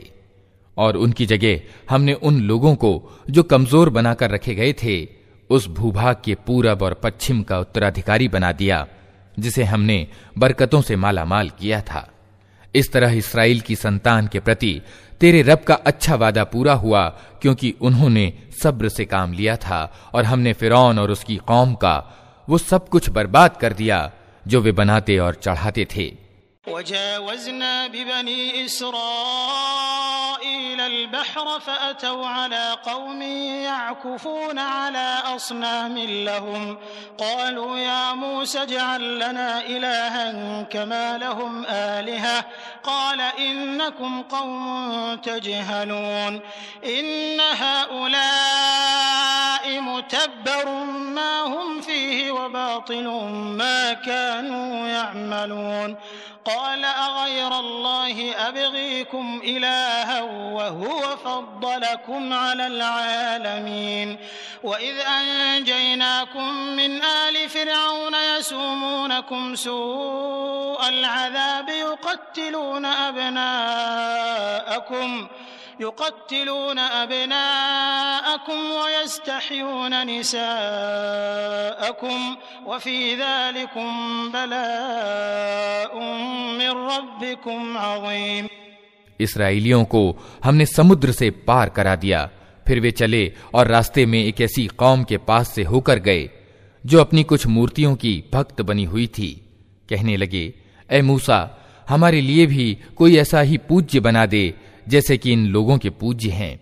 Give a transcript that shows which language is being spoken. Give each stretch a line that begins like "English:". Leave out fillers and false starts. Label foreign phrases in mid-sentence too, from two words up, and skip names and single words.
Hindi: और उनकी जगह हमने उन लोगों को जो कमजोर बनाकर रखे गए थे उस भूभाग के पूरब और पश्चिम का उत्तराधिकारी बना दिया, जिसे हमने बरकतों से मालामाल किया था। इस तरह इस्राएल की संतान के प्रति तेरे रब का अच्छा वादा पूरा हुआ, क्योंकि उन्होंने सब्र से काम लिया था और हमने फिरौन और उसकी कौम का वो सब कुछ बर्बाद कर दिया जो वे बनाते और चढ़ाते थे।
Arabic: وجاوزنا ببني إسرائيل البحر فأتوا على قوم يعكفون على أصنام لهم قالوا يا موسى اجعل لنا إلها كما لهم آلهة قال إنكم قوم تجهلون إن هؤلاء متبر ما هم فيه وباطل ما كانوا يعملون قال أغير الله أبغيكم إلها وهو فضلكم على العالمين وإذ أنجيناكم من آل فرعون يسومونكم سوء العذاب يقتلون أبناءكم ويستحيون نساءكم وفي ذلكم بلاء من ربكم عظيم.
Hindi: इसराइलियों को हमने समुद्र से पार करा दिया। फिर वे चले और रास्ते में एक ऐसी कौम के पास से होकर गए जो अपनी कुछ मूर्तियों की भक्त बनी हुई थी। कहने लगे, ए मूसा, हमारे लिए भी कोई ऐसा ही पूज्य बना दे जैसे कि इन लोगों के पूज्य हैं।